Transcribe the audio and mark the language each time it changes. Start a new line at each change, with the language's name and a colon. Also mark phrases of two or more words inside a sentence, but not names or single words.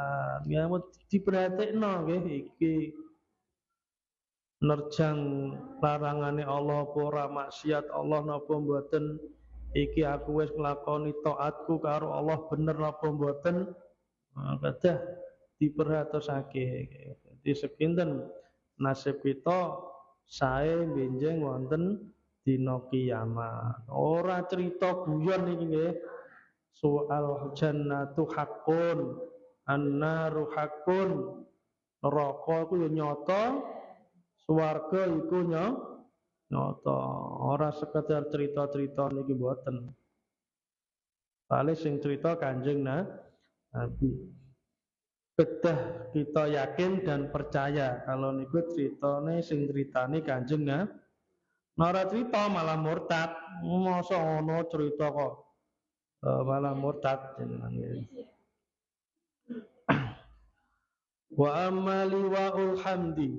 Javanese: Ya diperhatikno nggih iki nerjang larangane Allah apa ora, maksiat Allah napa mboten, iki aku wis nglakoni taatku karo Allah bener napa mboten, kedah diperhatosake. Dadi sekinten nasib kita sae benjing wonten dina kiamat. Ora cerita guyon iki nggih.
Arabic: Soal jannatu haqqun, annaru haqqun.
Javanese: Neraka iku ya nyata, swarga iku nyata. Ora sekedar cerita-cerita niki mboten. Paling sing cerita Kanjeng Nabi. Kedah kita
Indonesian: yakin dan percaya kalau
Javanese: niku ceritane sing ceritani Kanjeng Nabi. Nara cerita malah murtad. Masa ono cerita kok malah murtad jenenge.
Arabic: Wa amali wa hamdi.